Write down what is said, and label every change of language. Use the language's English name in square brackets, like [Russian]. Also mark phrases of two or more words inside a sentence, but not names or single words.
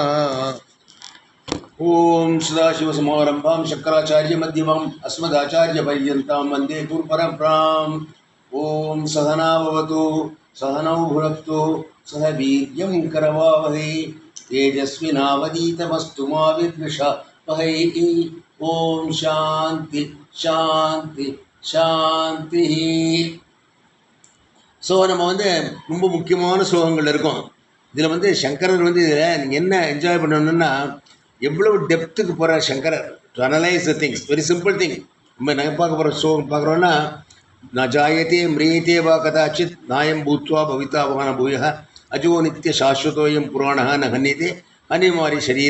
[Sanskrit] ओम सदाशिवसमारम्भां शङ्कराचार्यमध्यमाम् अस्मदाचार्यपर्यन्तां वन्दे गुरुपरम्पराम्. ओम सहना भवतु सहनौ भुनक्तु सह वीर्यं करवावहै तेजस्विनावधीतमस्तु मा विद्विषावहै. ओम शांति शांति शांति. [Tamil] ஸோ நம்ம ரொம்ப முக்கியமான ஸ்லோகங்கள் இருக்கும். இதில் சங்கரர் இதில் நீங்கள் என்ன என்ஜாய் பண்ணணுன்னா, எவ்வளவு டெப்த்துக்கு போகிறார் சங்கரர் [English] to analyse the things. very simple thing. [Tamil] நம்ம நாங்கள் பார்க்க போகிற ஸ்லோகம் பார்க்குறோன்னா, [Sanskrit] न जायते म्रियते वा कदाचित् नायं भूत्वा भविता वा न भूयः अजो नित्यः शाश्वतोऽयं पुराणः न हन्यते हन्यमाने शरीरे.